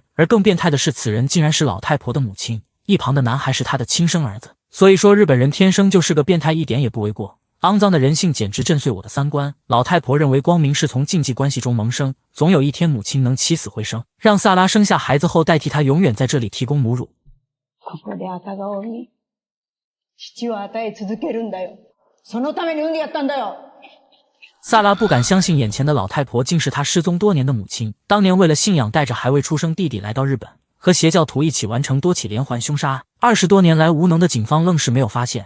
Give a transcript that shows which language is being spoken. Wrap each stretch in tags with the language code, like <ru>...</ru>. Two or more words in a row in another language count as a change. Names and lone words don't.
<zh>而更变态的是，此人竟然是老太婆的母亲，一旁的男孩是他的亲生儿子。所以说日本人天生就是个变态，一点也不为过。肮脏的人性简直震碎我的三观。老太婆认为光明是從禁忌关系中萌生，总有一天母亲能起死回生，让萨拉生下孩子后代替他永远在这里提供母乳。</zh> <ja>ここで赤顔に父を与え続けるんだよ。そのために産んでやったんだよ。</ja> <zh>萨拉不敢相信眼前的老太婆竟是他失踪多年的母亲。当年为了信仰，带着还未出生弟弟来到日本，和邪教徒一起完成多起连环凶杀案。20多年来，无能的警方愣是没有发现。</zh>